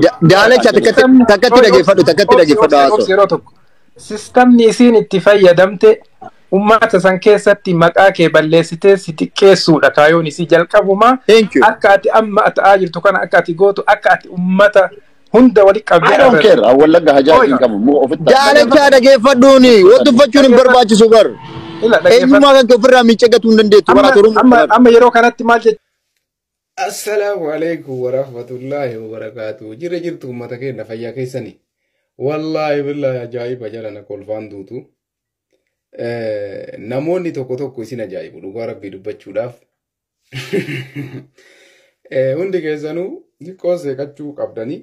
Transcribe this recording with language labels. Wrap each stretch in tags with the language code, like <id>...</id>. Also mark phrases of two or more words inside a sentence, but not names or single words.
<om>Daalacha takkatti dhageeffadhu haasoo. Sistamni isiin itti fayyadamte ummata san keessatti maqaa kee balleessitee si xiqqeessuudha kaayoon isii jalqabuma. Akka ati amma ta'aa jirtu kana akka ati gootu akka ati ummata hunda wali qabdee.</om> <en>I don't care.</en> <om>Wallagga hajaa hin qabu. Daalacha dhageeffadhuuni. Wattuffachuun hin barbaachisu bar. Eenyummaa kan ofirraa miiccagatu hin dandeettu. Amma yeroo kanatti maal jechuudha?</om> <ar>السلام عليكم ورحمة الله وبركاته.</ar> <om>Jirre jirtu ummata keenya fayyaa keessanii.</om> <ar>والله بالله</ar> <om>ajaa'iba jalana kolfaan duutu. Namoonni tokko tokko isin ajaa'ibu dhugaa rabbii dubbachuudhaaf. Hundi keessanuu xiqqoo seeqachuu qabdanii.</om>